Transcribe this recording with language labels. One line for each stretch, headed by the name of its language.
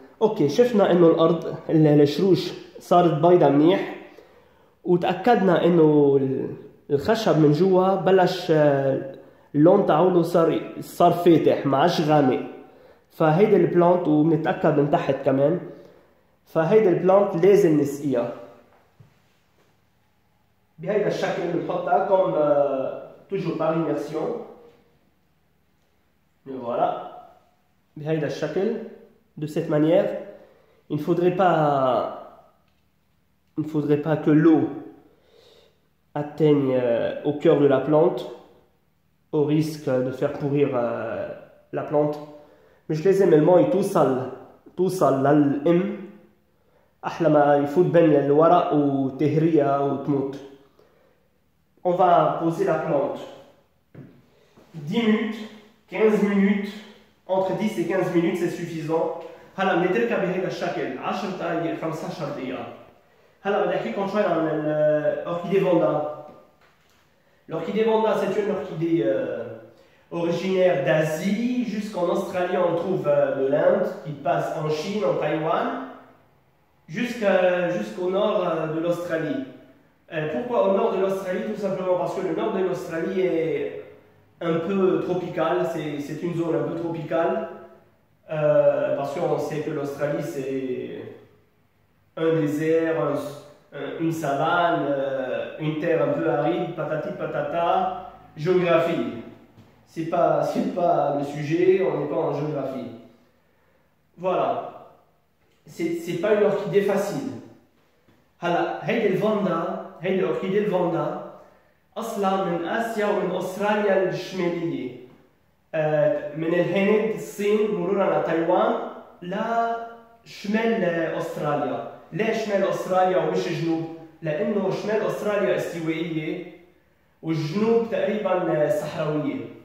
Arabic: اوكي شفنا انه الارض الشروش صارت بيضة منيح وتاكدنا انه الخشب من جوا بلش اللون تاعو صار فاتح ما عادش غامق. فهيدي البلانت وبنتاكد من تحت كمان. فهيدي البلانت لازم نسقيها بهيدا الشكل. بنحطها
French: comme toujours par immersion. Voilà.
Arabic: بهيدا الشكل.
French: De cette manière, il ne faudrait pas que l'eau atteigne au cœur de la plante, au risque de faire pourrir la plante.
Arabic: مش لازم الماء توصل للأم أحلى ما يفوت بين الورق وتهريها وتموت.
French: On va poser la plante 10 minutes, 15 minutes. Entre 10 et 15 minutes c'est suffisant.
Arabic: هلا بنتركها بهيدا الشكل 10 دقائق 15 دقيقة. هلا بدي احكيكم شوي عن
French: l'orchidée
Arabic: Vanda.
French: L'orchidée Vanda c'est une orchidée originaire d'Asie jusqu'en Australie. On trouve de l'Inde qui passe en Chine, en Taïwan, jusqu'au nord de l'Australie. Pourquoi au nord de l'Australie? Tout simplement parce que le nord de l'Australie est un peu tropical, c'est une zone un peu tropicale, parce qu'on sait que l'Australie c'est un désert, une savane, une terre un peu aride, patati patata, géographie. C'est pas le sujet, on n'est pas en géographie. Voilà, c'est pas une orchidée facile.
Arabic: هلا هيدي الفاندا، هيدي orchidée الفاندا أصلا من آسيا ومن أستراليا الشمالية. من الهند، الصين، مرورا لتايوان لشمال أستراليا. ليه شمال أستراليا ومش جنوب؟ لأنه شمال أستراليا استوائية والجنوب تقريبا صحراوية.